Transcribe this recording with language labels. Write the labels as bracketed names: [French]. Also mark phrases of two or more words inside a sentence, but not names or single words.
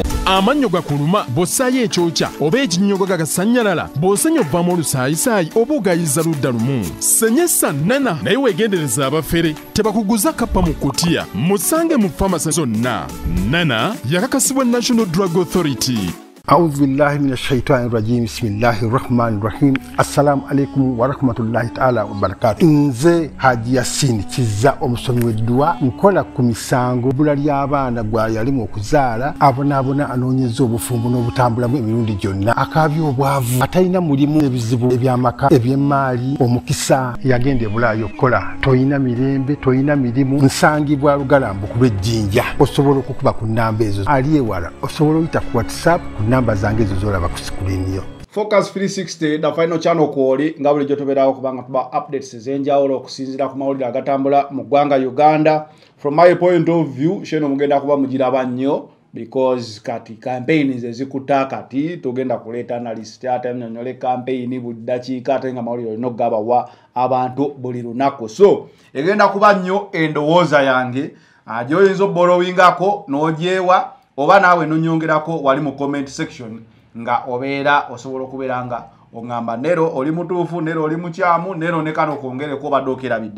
[Ganda] Amannyo gakuluma bw'ossaayo ekyokya oba ekinnyogo gagasanyalala bw'osenya ovaamu olusaayisaayi oba ogayiza ludda lumu. Senyesa Nana naye weegendereza abafere tebakuguza kappa mu kutiya. Musange mu famasi zonna. Nana yakakasibwa National Drug Authority. [Arabic] أعوذ بالله من الشيطان الرجيم بسم الله الرحمن الرحيم السلام عليكم ورحمة الله تعالى وبركاته nze Haji Yasin [Ganda] kiza omusomi w'eddua nkola ku misango bula ly'abaana gwa yalimu okuzaala abonabona anoonyeza obufumbo n'obutambulamu emirundi gyonna akaabya obwavu atalina mulimu ebizibu eby'amaka eby'emmaali omukisa yagenda e Bulaayi okukola toyina mirembe toyina mirimu nsangibwa lugalambu ku lw'ejjinja osobola okukuba ku nnamba ezo ali ewala osobola oyita ku WhatsApp ku namba zange ezo zolaba ku screen yo. Focus 360 da [English] final channel [Ganda] kwoli nga bulijjo tobeerawo kubanga tuba updates ez'enjawulo okusinziira ku mawulire agatambula mu ggwanga Uganda. [English] From my point of view [Ganda] sheno mugenda kuba mugiraba nnyo because kati campaign zezikuta kati tugenda kuleeta analyst ate nnyonyole campaign buddakiika ate nga mawulire olina okugabawa abantu buli lunaku. So egenda kuba nnyo endowooza yange gyoyinza oborrowingako n'ogyewa oba naawe nonyongerako wali mu [English] comment section [Ganda] nga obeera osobola okubeera nga oŋŋamba Nero oli mutuufu, Nero oli mukyamu, Nero ne kano kwongereko obadde okerabidde.